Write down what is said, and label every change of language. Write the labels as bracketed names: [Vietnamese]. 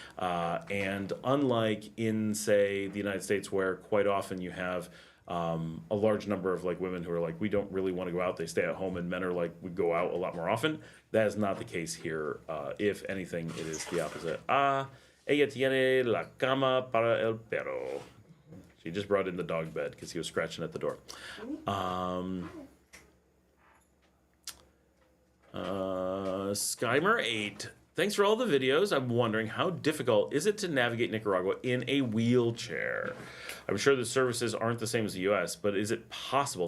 [English] And unlike in, say, the United States, where quite often you have a large number of like women who are like, we don't really want to go out, they stay at home, and men are like, we go out a lot more often. That is not the case here. If anything, it is the opposite. [Spanish] Ella tiene la cama para el perro. [English] She just brought in the dog bed because he was scratching at the door. Skymer8. Thanks for all the videos. I'm wondering, how difficult is it to navigate Nicaragua in a wheelchair? I'm sure the services aren't the same as the U.S., but is it possible?